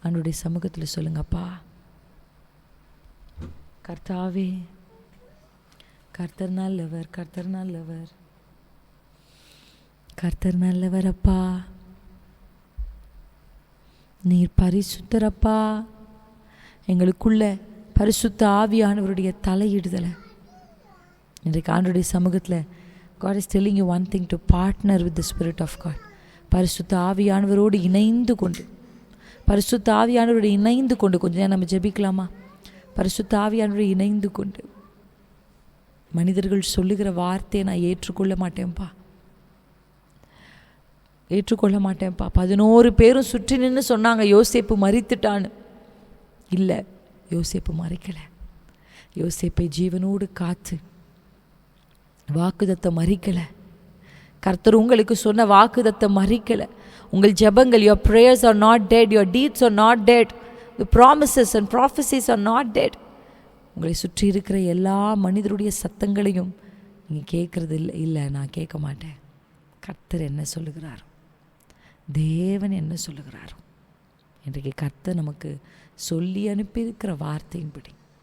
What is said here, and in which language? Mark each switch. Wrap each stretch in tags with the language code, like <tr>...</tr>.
<ta>அவனுடைய சமூகத்தில் சொல்லுங்கப்பா, கர்த்தாவே, கர்த்தர் நல்லவர், கர்த்தர் நல்லவர், கர்த்தர் நல்லவர் அப்பா, நீர் பரிசுத்தரப்பா. எங்களுக்குள்ள பரிசுத்த ஆவியானவருடைய தலையிடுதலை இன்றைக்கு ஆண்டவருடைய சமூகத்தில்</ta> <en>God is telling you one thing, to partner with the Spirit of God.</en> <ta>பரிசுத்த ஆவியானவரோடு இணைந்து கொண்டு, பரிசுத்த ஆவியானவரோடு இணைந்து கொண்டு கொஞ்ச நேரம் நம்ம ஜெபிக்கலாமா? பரிசுத்த ஆவியானவரோடு இணைந்து கொண்டு, மனிதர்கள் சொல்லுகிற வார்த்தையை நான் ஏற்றுக்கொள்ள மாட்டேன்ப்பா, ஏற்றுக்கொள்ள மாட்டேன்ப்பா. 11 பேரும் சுற்றி நின்று சொன்னாங்க யோசேப்பு மரித்துட்டான்னு. இல்லை, யோசேப்பு மறிக்கலை. யோசேப்பை ஜீவனோடு காத்து வாக்குதத்தை மறிக்கலை. கர்த்தர் உங்களுக்கு சொன்ன வாக்குதத்தை மறிக்கலை. உங்கள் ஜெபங்கள்,</ta> <en>your prayers are not dead, your deeds are not dead, the promises and prophecies are not dead.</en> <ta>உங்களை சுற்றி இருக்கிற எல்லா மனிதருடைய சத்தங்களையும் நீங்கள் கேட்குறது இல்லை. இல்லை, நான் கேட்க மாட்டேன். கர்த்தர் என்ன சொல்லுகிறாரோ, தேவன் என்ன சொல்லுகிறாரோ, இன்றைக்கு கர்த்தர் நமக்கு சொல்லி அனுப்பியிருக்கிற வார்த்தையின்படி.</ta>